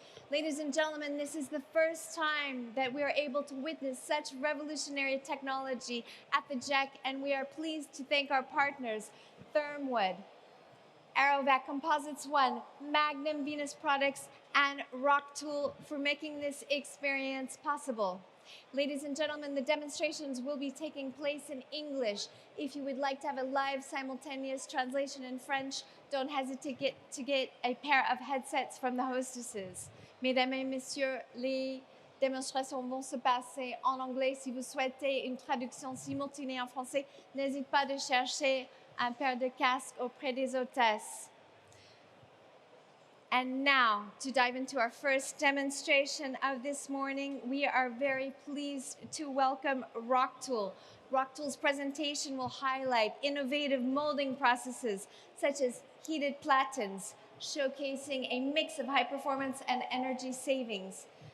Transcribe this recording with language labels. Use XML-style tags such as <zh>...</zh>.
<en>Ladies and gentlemen, this is the first time that we are able to witness such revolutionary technology at the JEC, and we are pleased to thank our partners, Thermwood, Aerovac Composites One, Magnum Venus Products, and Roctool for making this experience possible. Ladies and gentlemen, the demonstrations will be taking place in English. If you would like to have a live simultaneous translation in French, don't hesitate to get a pair of headsets from the hostesses.</en> <fr>Mesdames et messieurs, les démonstrations vont se passer en anglais. Si vous souhaitez une traduction simultanée en français, n'hésitez pas de chercher un paire de casques auprès des hôtesses.</fr> <en>And now, to dive into our first demonstration of this morning, we are very pleased to welcome Roctool. Roctool's presentation will highlight innovative molding processes such as heated platens, showcasing a mix of high performance and energy savings.</en>